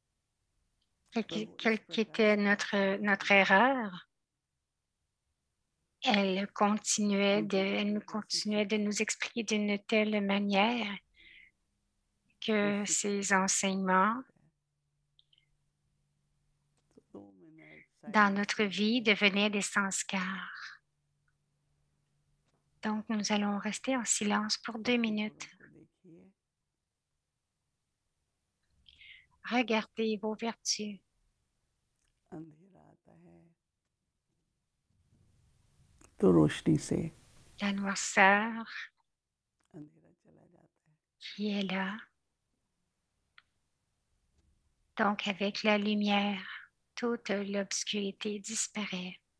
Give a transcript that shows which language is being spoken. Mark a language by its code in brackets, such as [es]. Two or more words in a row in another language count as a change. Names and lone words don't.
[fr] quelle qu'était notre erreur, Elle nous continuait de nous expliquer d'une telle manière que ces enseignements dans notre vie devenaient des sanskars. Donc, nous allons rester en silence pour 2 minutes. Regardez vos vertus. [hi] तो रोशनी से [fr] La noirceur qui est là. Donc, avec la lumière, toute l'obscurité disparaît.